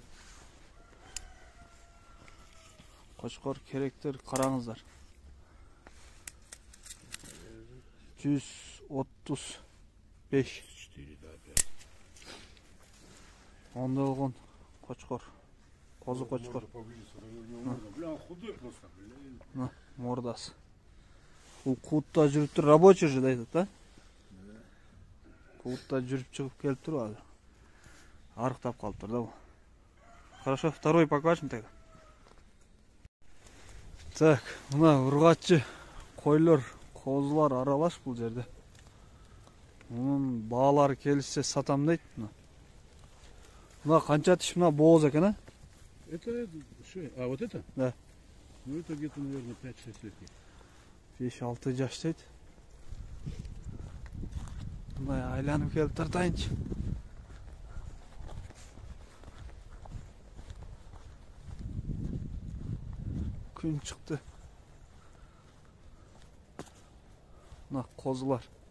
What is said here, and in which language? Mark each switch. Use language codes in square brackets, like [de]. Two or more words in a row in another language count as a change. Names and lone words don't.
[ky] Кочкор керектер, караңыздар. 135. 4, да, 5. Онда болгон кочкор. Козу кочкор. [ru] Бля, худой просто, бля. [ky] Мордасы. Бул куутта жүрүптүр, рабочий же айтат, да? Куутта жүрүп чыгып келиптир азыр. Арыктап калыптыр да бул. [ru] Хорошо, второй покажем так. Так, [ky] мына ургаччы койлор, козулар аралаш бул жерде. Мунун баалары келишсе сатам дейт. Мына канча тиш, мына бооз экен, а? [ru] Это что? А вот это? Да. Ну это где-то, наверное, 5-6 лет. [ky] 5-6 жаш дейт. Мындай айланып келип тартайынчы. Күн чыкты. Мына козулар.